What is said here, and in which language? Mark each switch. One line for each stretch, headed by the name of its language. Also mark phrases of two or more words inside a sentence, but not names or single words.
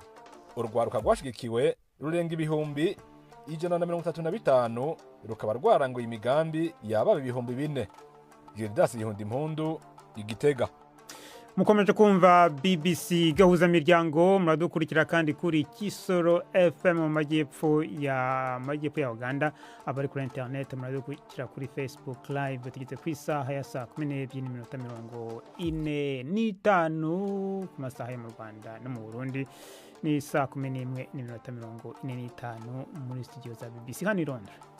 Rundi: Urwaruka rwashigikiwe rurenga ibihumbi 135 rukaba rwaranguye imigambi yababa ibihumbi 4. Gildas Yihunde Mpundu, Igitega.
Kinyarwanda: Mukomeje kumva BBC Gahuzamiryango, muradukurikira kandi kuri Kisoro FM mu majyepfo ya Uganda. Abari kuri internet muradukurikira kuri Facebook live tugeze ku isaha ya saa 12:45 ku masaha yo mu Rwanda no mu Burundi. Ni saa 11:45 muri studio za BBC hano i Londres.